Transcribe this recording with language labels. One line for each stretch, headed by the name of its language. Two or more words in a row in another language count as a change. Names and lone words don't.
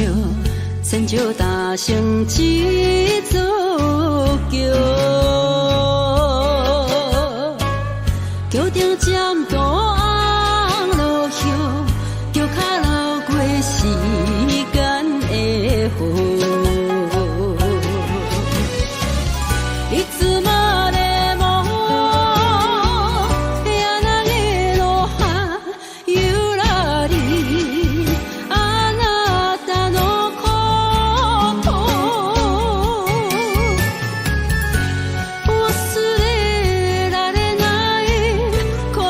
Chinese: 千石搭成一座桥，桥顶占道红路游，桥脚流过时间的河。
Japanese: いつまでも柳の葉ゆらりあなたの忘れられない